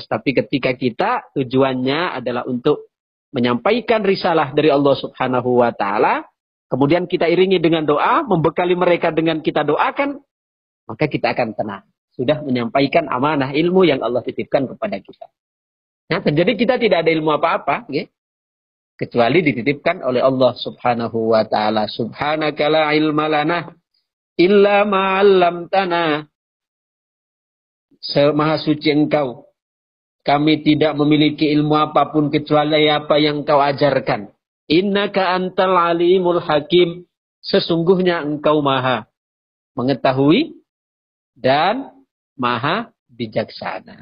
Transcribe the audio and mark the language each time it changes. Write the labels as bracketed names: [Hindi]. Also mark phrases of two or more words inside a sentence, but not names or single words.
[Indonesian] Tapi ketika kita tujuannya adalah untuk menyampaikan risalah dari Allah [Arabic] سبحانه وتعالى, [Indonesian] kemudian kita iringi dengan doa, membekali mereka dengan kita doakan, maka kita akan tenang. Sudah menyampaikan amanah ilmu yang Allah titipkan kepada kita. Nah, jadi kita tidak ada ilmu apa-apa, ya, kecuali dititipkan oleh Allah [Arabic] سبحانه وتعالى. سبحانك لا علم لنا إلا ما علمتنا. [Indonesian] Maha suci Engkau. Kami tidak memiliki ilmu apapun kecuali apa yang Engkau ajarkan. [Arabic] إنك أنت العليم الحكيم. [Indonesian] Sesungguhnya Engkau Maha mengetahui dan Maha bijaksana.